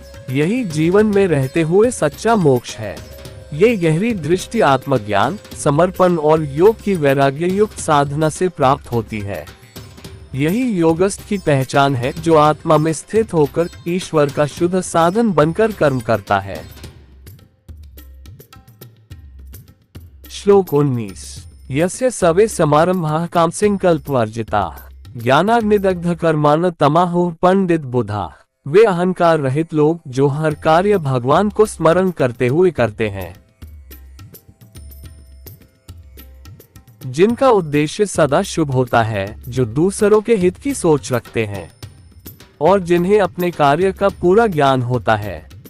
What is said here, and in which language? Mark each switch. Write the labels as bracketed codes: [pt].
[hi] यही जीवन में रहते हुए सच्चा मोक्ष है। ये गहरी दृष्टि आत्मज्ञान, समर्पण और योग की वैराग्य युक्त साधना से प्राप्त होती है। यही योगस्थ की पहचान है, जो आत्मा में स्थित होकर ईश्वर का शुद्ध साधन बनकर कर्म करता है। श्लोक 19। [sa] यस्य सवे समारंभाः कामसंकल्पवर्जिताः ज्ञानाग्निदग्ध कर्माण तमाहुः पंडित बुधा। [hi] वे अहंकार रहित लोग जो हर कार्य भगवान को स्मरण करते हुए करते हैं, जिनका उद्देश्य सदा शुभ होता है, जो दूसरों के हित की सोच रखते हैं और जिन्हें अपने कार्य का पूरा ज्ञान होता है।